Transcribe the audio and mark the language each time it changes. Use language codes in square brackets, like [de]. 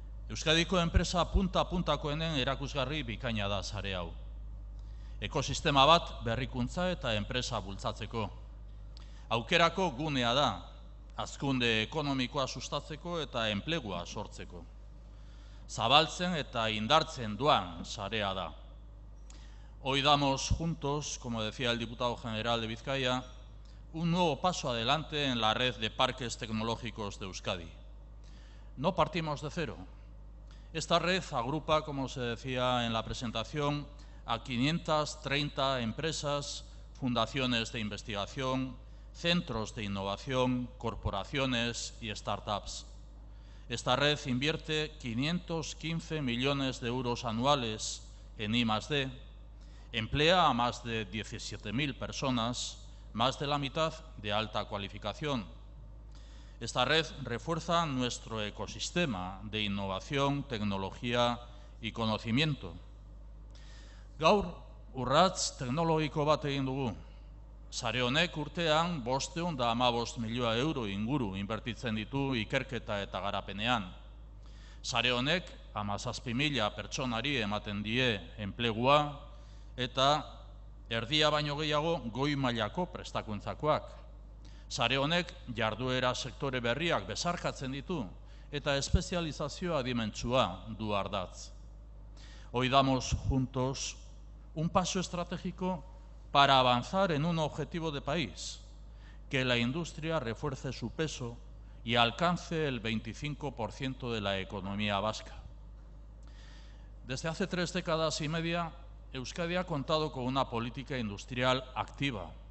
[eu] Euskadiko enpresa punta-puntakoenen erakusgarri bikaina da sare hau. Ekosistema bat berrikuntza eta enpresa bultzatzeko. Aukerako gunea da, hazkunde ekonomikoa sustatzeko eta enplegua sortzeko. Zabaltzen eta indartzen duan sarea da. [es] Hoy damos juntos, como decía el diputado general de Vizcaya, un nuevo paso adelante en la red de parques tecnológicos de Euskadi. No partimos de cero. Esta red agrupa, como se decía en la presentación, a 530 empresas, fundaciones de investigación, centros de innovación, corporaciones y startups. Esta red invierte 515 millones de euros anuales en I+D, emplea a más de 17.000 personas, más de la mitad de alta cualificación. Esta red refuerza nuestro ecosistema de innovación, tecnología y conocimiento. [eu] Gaur, urrats teknologiko bat egin dugu. Sare honek urtean 515 milioi euro inguru inbertitzen ditu ikerketa eta garapenean. Sare honek 17.000 pertsonari ematen die enplegua eta erdia baino gehiago goi mailako prestakuntzakoak. Sare honek jarduera sektore berriak besarkatzen ditu eta espezializazioa adimentsua du ardatz. [es] Hoy damos juntos un paso estratégico para avanzar en un objetivo de país, que la industria refuerce su peso y alcance el 25% de la economía vasca. Desde hace 3 décadas y media, Euskadi ha contado con una política industrial activa.